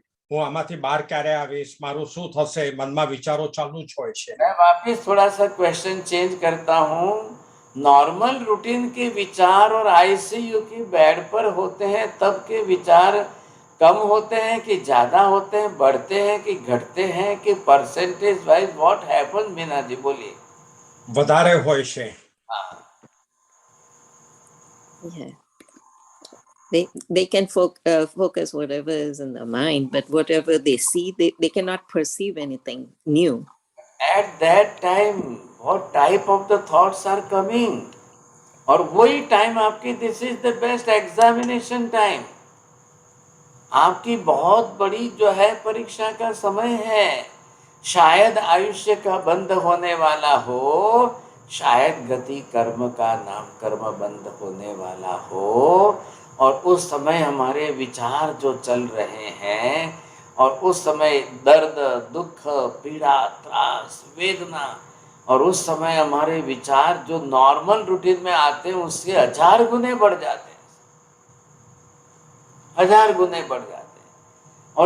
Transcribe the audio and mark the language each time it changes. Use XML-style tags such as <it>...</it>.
<gu>હું આમાંથી બહાર ક્યારે આવીશ, મારું શું થશે, મનમાં વિચારો ચાલુ જ હોય છે।</gu> <hi>मैं वापिस थोड़ा सा क्वेश्चन चेंज करता हूँ। नॉर्मल रूटीन के विचार और आईसीयू की बेड पर होते हैं तब के विचार कम होते हैं कि ज्यादा होते हैं, बढ़ते हैं कि घटते हैं, कि percentage wise</hi> <en>What happen?</en> <hi>Meena ji बोलिए।</hi> <gu>વધારે હોય છે।</gu> <en>Yeah. They can focus whatever is in their mind, but whatever they see, they cannot perceive anything new. At that time, what type of the thoughts are coming?</en> <hi>और वही time आपकी,</hi> <en>This is the best examination time.</en> <hi>आपकी बहुत बड़ी जो है परीक्षा का समय है। शायद आयुष्य का बंद होने वाला हो, शायद गति कर्म का नाम कर्म बंद होने वाला हो, और उस समय हमारे विचार जो चल रहे हैं और उस समय दर्द, दुख, पीड़ा, त्रास, वेदना, और उस समय हमारे विचार जो नॉर्मल रूटीन में आते हैं उससे 1000 गुने बढ़ जाते हैं, 1000 गुने बढ़ जाते हैं।</hi>